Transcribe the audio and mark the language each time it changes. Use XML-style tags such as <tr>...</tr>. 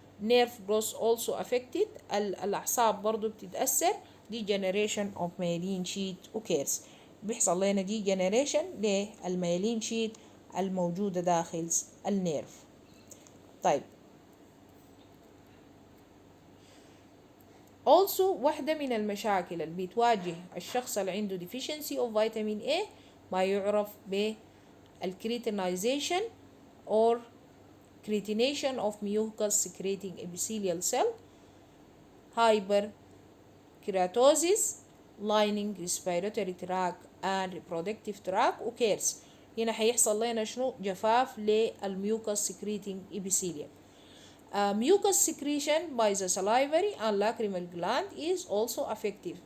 <en>nerve growth also affected،</en> <ar>الأعصاب برضو بتتأثر.</ar> <en>degeneration of myelin sheath occurs،</en> <ar>بيحصل لنا degeneration للميلين شيت الموجودة داخل النيرف. طيب</ar> <en>Also</en> <ar>واحدة من المشاكل اللي بتواجه الشخص اللي عنده</ar> <en>deficiency of vitamin A</en> <ar>ما يعرف بالكريتينايزيشن</ar> <en>or creatination of mucus secreting epithelial cell, hyperkeratosis, lining respiratory tract and reproductive tract occurs.</en> <ar>هنا هيحصل لنا شنو؟ جفاف للميوكس</ar> <en>secreting epithelium. Mucus secretion by the salivary and lacrimal gland is also effective.</en>